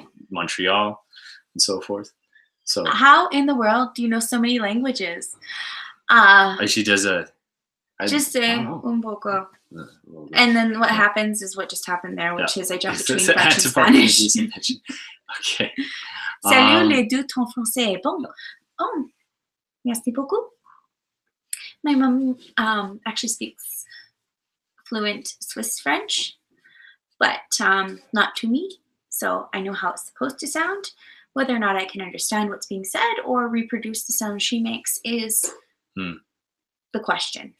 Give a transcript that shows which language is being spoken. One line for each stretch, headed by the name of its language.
English: Montreal and so forth. So how in the world do you know so many languages? She does just say
Spanish: un poco.
English: And then what happens is what just happened there, which is I jump between French and Spanish. Okay.
French: Salut les deux, ton français est bon. Oh, merci beaucoup.
English: My mom actually speaks fluent Swiss French, but not to me. So I know how it's supposed to sound. Whether or not I can understand what's being said or reproduce the sound she makes is the question.